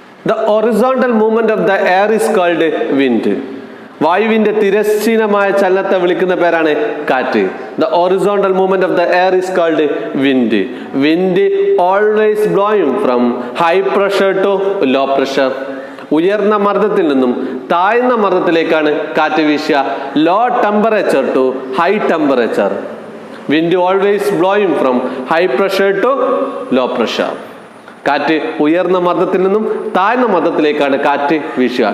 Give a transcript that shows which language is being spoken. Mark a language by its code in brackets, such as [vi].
[en] The horizontal movement of the air is called wind. [ml] വായുവിന്റെ തിരശ്ചീനമായ ചലനത്തെ വിളിക്കുന്ന പേരാണ് കാറ്റ്. [en] The horizontal movement of the air is called wind. Wind always blowing from high pressure to low pressure. [ml] ഉയർന്ന മർദ്ദത്തിൽ നിന്നും താഴ്ന്ന മർദ്ദത്തിലേക്കാണ് കാറ്റ് വീശുക. [en] Low temperature to high temperature. Wind always blowing from high pressure to low pressure. [ml] കാറ്റ് ഉയർന്ന മർദ്ദത്തിൽ നിന്നും താഴ്ന്ന മർദ്ദത്തിലേക്കാണ് കാറ്റ് വീശുക.